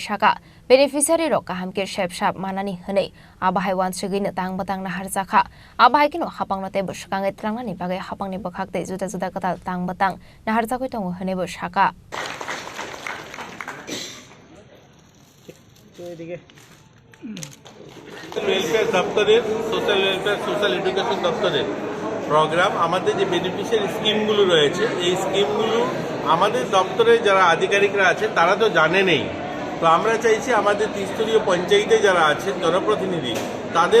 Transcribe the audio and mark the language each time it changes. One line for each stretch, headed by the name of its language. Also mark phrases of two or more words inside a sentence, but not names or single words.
Kok Borok: shaka beneficiary ro kahamkir shepshap manani hne abahai wansugin tang batang na harjakha abahikinu hapangno te buskangai trangnani bagai hapangni bakhakte juda kata tang batang na harjakoi tongo hne bo shaka
Bangla: ওয়েলফেয়ার দপ্তরের
English: social welfare social education
Bangla: দপ্তরের প্রোগ্রাম আমাদের যে বেনিফিশিয়ারি স্কিমগুলো রয়েছে এই স্কিমগুলো আমাদের দপ্তরে যারা আধিকারিকরা আছে তারা তো জানে নেই তো আমরা চাইছি আমাদের ত্রিস্তরীয় পঞ্চায়েতে যারা আছেন জনপ্রতিনিধি তাদের